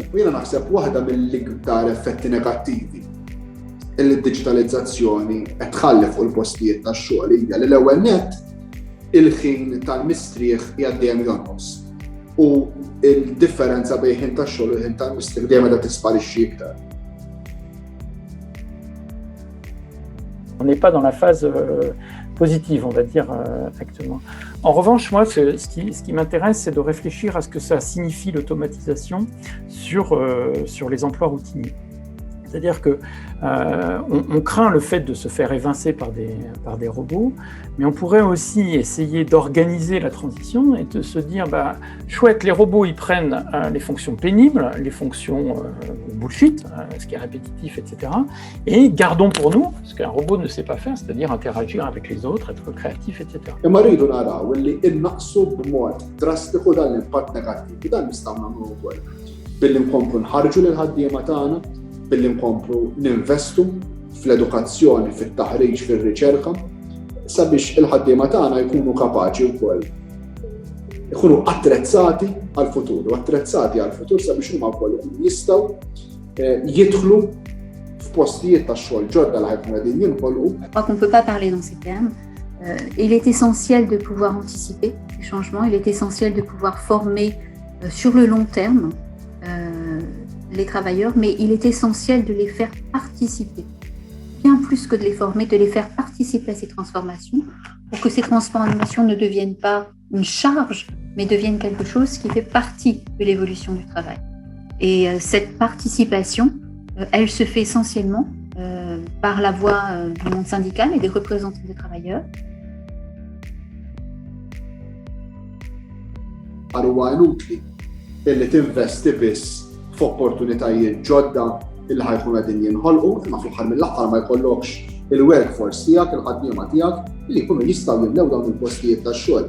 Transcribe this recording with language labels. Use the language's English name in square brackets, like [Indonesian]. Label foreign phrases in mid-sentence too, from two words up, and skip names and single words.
[Maltese] U jiena naħseb waħda mill-iktar effetti negattivi li d-diġitalizzazzjoni qed tħalli fuq il-postijiet tax-xogħol hija li l-ewwel nett il-ħin tal-mistrieħ hija dejjem jonqos. U il-differenza bejn ħin tax-xogħol u ħin tal-mistrieħ dejjem qiegħda tisparixxi iktar. [French] On n'est pas dans la phase positive, on va dire, actuellement. En revanche, moi, ce qui m'intéresse, c'est de réfléchir à ce que ça signifie l'automatisation sur les emplois routiniers. C'est-à-dire qu'on craint le fait de se faire évincer par des robots, mais on pourrait aussi essayer d'organiser la transition et de se dire, chouette, les robots, ils prennent les fonctions pénibles, les fonctions bullshit, ce qui est répétitif, etc. Et gardons pour nous ce qu'un robot ne sait pas faire, c'est-à-dire interagir avec les autres, être créatif, etc. [Maltese] Imma rridu naraw li innaqsu b'mod drastiku dan l-impatt negattiv, dan nistgħu nagħmlu wkoll. Billi nkomplu nħarġu lill-ħaddiema tagħna, billi nkomplu ninvestu fl-edukazzjoni, fit-taħriġ, fir-riċerka, sabiex il-ħaddiema tagħna jkunu kapaċi wkoll ikunu attrezzati għall-futur, u attrezzati għall-futur sabiex huma wkoll jistgħu jidħlu f'postijiet tax-xogħol ġodda li ħajkunu qegħdin jinħolqu. [French] Je crois qu'on ne peut pas parler dans ces termes. Il est essentiel de pouvoir anticiper les changements, il est essentiel de pouvoir former sur le long terme les travailleurs, mais il est essentiel de les faire participer, bien plus que de les former, de les faire participer à ces transformations, pour que ces transformations ne deviennent pas une charge, mais deviennent quelque chose qui fait partie de l'évolution du travail. Et cette participation, elle se fait essentiellement par la voix du monde syndical et des représentants des travailleurs. [Maltese] Huwa inutli illi tinvesti biss f'opportunitajiet ġodda illi ħajkunu qegħdin jinħolqu, imma fl-aħħar mill-aħħar ma jkollokx il-workforce tiegħek, il-ħaddiema tiegħek li jkunu jistgħu jimlew dawn il-postijiet tax-xogħol.